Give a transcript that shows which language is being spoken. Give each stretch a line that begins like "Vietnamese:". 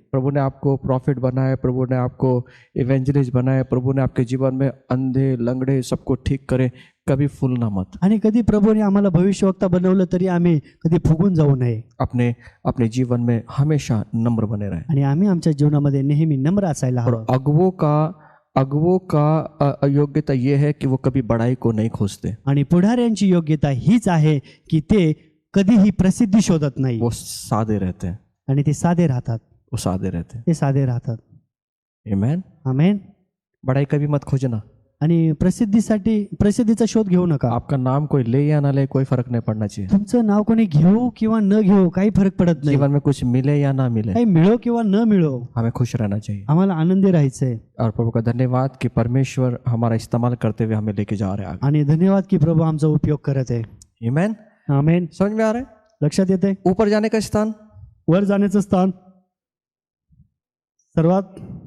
Hindi: प्रभु ने आपको प्रॉफिट बनाया, प्रभु ने आपको इवेंजलिस्ट बनाया, प्रभु ने आपके जीवन में अंधे लंगड़े सबको ठीक करे. कभी फूलना मत.
Marathi: आणि कधी प्रभूने आम्हाला भविष्यवक्ता बनवलं तरी आम्ही कधी फुगून जाऊ नये.
Hindi: अपने जीवन में हमेशा नम्र बने रहे.
Marathi: आणि आम्ही आमच्या जीवनामध्ये नेहमी नम्र असायला
Hindi: और
Marathi: हवं.
Hindi: अगुवों का योग्यता ये है कि वो कभी बड़ाई को नहीं खोजते.
Marathi: आणि पुढाऱ्यांची योग्यता हीच आहे की ते कधीही प्रसिद्धी शोधत नाही.
Hindi: वो सादे रहते हैं.
Marathi: आणि ते साधे राहतात.
Hindi: वो सादे रहते हैं.
Marathi: ते साधे राहतात. आमेन. आमेन.
Hindi: बड़ाई कभी मत खोजना.
Marathi: आणि प्रसिद्धीचा शोध घेऊ नका.
Hindi: आपका नाम कोई ले या ना ले कोई फर्क नहीं पड़ना चाहिए.
Marathi: तुमचं नाव कोणी घेऊ किंवा न घेऊ काही फरक पडत नाही.
Hindi: जीवन में कुछ मिले या ना मिले,
Marathi: काही मिळो किंवा न मिळो,
Hindi: हमें खुश रहना चाहिए.
Marathi: आम्हाला आनंदी राहायचंय.
Hindi: और प्रभु का धन्यवाद कि परमेश्वर हमारा इस्तेमाल करते हुए हमें लेके जा रहे हैं आगे.
Marathi: आणि धन्यवाद की प्रभू आमचा उपयोग करत आहे. आमेन. आमेन.
Hindi: समझ में आ रहा है?
Marathi: लक्षात येते.
Hindi: ऊपर जाने का स्थान,
Marathi: वर जाण्याचं स्थान, सर्वात